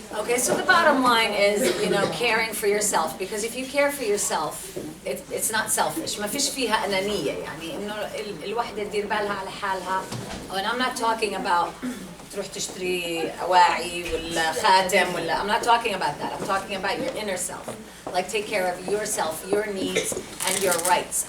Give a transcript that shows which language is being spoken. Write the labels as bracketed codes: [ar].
[en] okay, so the bottom line is, you know, caring for yourself, because if you care for yourself, it's not selfish. [ar] ما فيش فيها أنانية يعني إنه الوحدة تدير بالها على حالها. [en] And I'm not talking about [ar] تروح تشتري أواعي ولا خاتم ولا. [en] I'm not talking about that. I'm talking about your inner self. Like take care of yourself, your needs, and your rights.